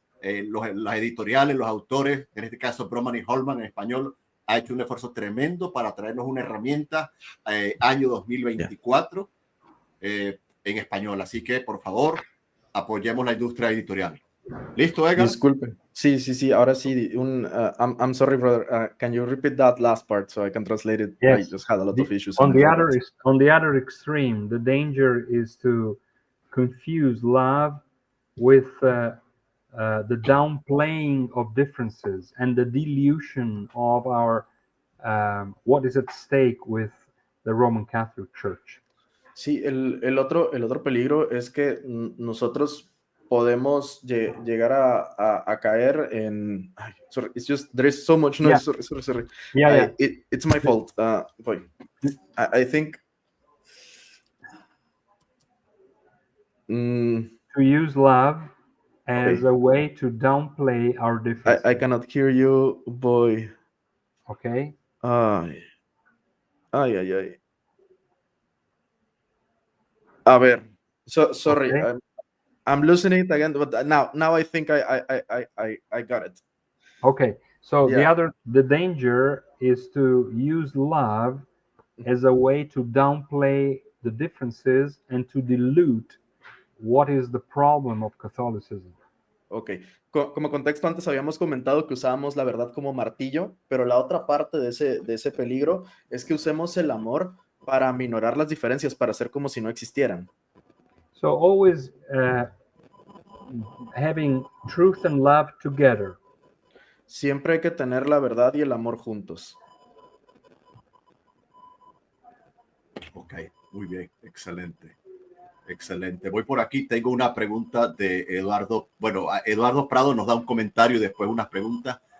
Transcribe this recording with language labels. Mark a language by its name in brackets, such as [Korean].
[Spanish] Las editoriales, los autores, en este caso Broman y Holman en español, ha hecho un esfuerzo tremendo para traernos una herramienta año 2024 en español. Así que, por favor, apoyemos la industria editorial. ¿Listo, Edgar? Disculpe. Sí, ahora sí. [English] I'm sorry, brother. Can you repeat that last part so I can translate it? Yes. I just had a lot of issues. On the other extreme, the danger is to confuse love with the downplaying of differences and the dilution of our what is at stake with the Roman Catholic Church. [Spanish] Sí, el otro peligro es que nosotros podemos llegar a caer en... [English] Ay, sorry, it's just, there is so much noise. Yeah. Sorry. Yeah. It's my fault. I think... to use love as a way to downplay our differences. I cannot hear you, boy. Okay. Ay. [Spanish] A ver, sorry, [English] Okay. I'm losing it again, but now I think I got it. Okay, so Yeah. the danger is to use love as a way to downplay the differences and to dilute what is the problem of Catholicism. [Spanish] Ok, como contexto, antes habíamos comentado que usábamos la verdad como martillo, pero la otra parte de ese peligro es que usemos el amor para aminorar las diferencias, para hacer como si no existieran. [English] So always having truth and love together. [Spanish] Siempre hay que tener la verdad y el amor juntos. Ok, muy bien, excelente. Excelente. Voy por aquí, tengo una pregunta de Eduardo. Bueno, Eduardo Prado nos da un comentario y después unas preguntas.